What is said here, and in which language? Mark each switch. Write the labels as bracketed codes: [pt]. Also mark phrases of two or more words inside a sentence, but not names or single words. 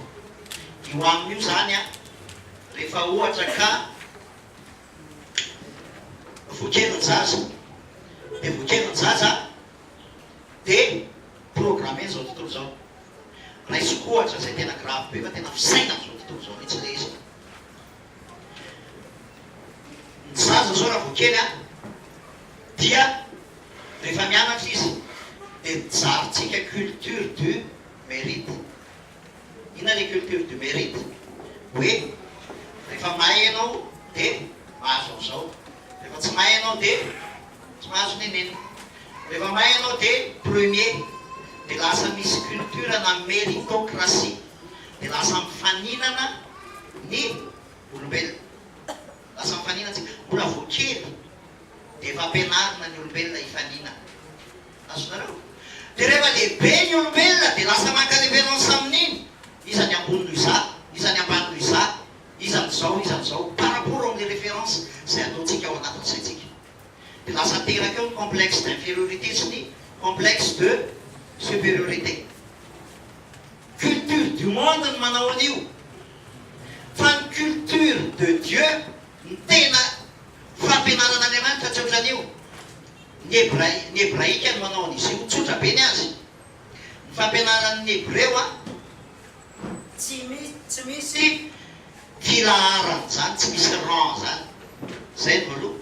[mg] Io aminy io zany a, rehefa ohatra ka voakeliny zaza, de voakeliny zaza de programme zao tontolo zao. Raisiko ohatra zay tena grave be fa tena fisainana zao tontolo zao mihitsy le izy. Ny zaza zao raha voakely a, dia rehefa mianatra izy de mijarintsika [fr] culture du mérite. [mg] Inona le [fr] culture du mérite? [mg] Hoe rehefa mahay ianao de mahazo an'izao, rehefa tsy mahay ianao de tsy mahazo nenena, rehefa mahay ianao de premier, de lasa misy culture na méritocratie, de lasa mifaninana ny olombelona, lasa mifaninana tsika. Mbola voakely de efa ampianarina ny olombelona hifanina, azonareo. De rehefa lehibe ny olombelona de lasa maka référence amin'iny, iza ny ambony noho iza, iza ny ambany noho iza, iza n'izao, iza n'izao, [fr] par rapport [mg] amin'ny référence zay ataontsika ao anatin'ny saintsika. De lasa teraka eo ny [fr] complexe d'infériorité [mg] sy ny [fr] complexe de supériorité. Culture du monde [mg] ny manao an'io, fa ny [fr] culture de Dieu [mg] ny tena fampianaran'Andriamanitra tsy ohatran'io. Ny hébraïka no manao an'izy io, tsotra be ny azy. Ny fampianaran'ny hébreu a tsy misy filaharany zany, tsy misy rang zany, zay no aloha.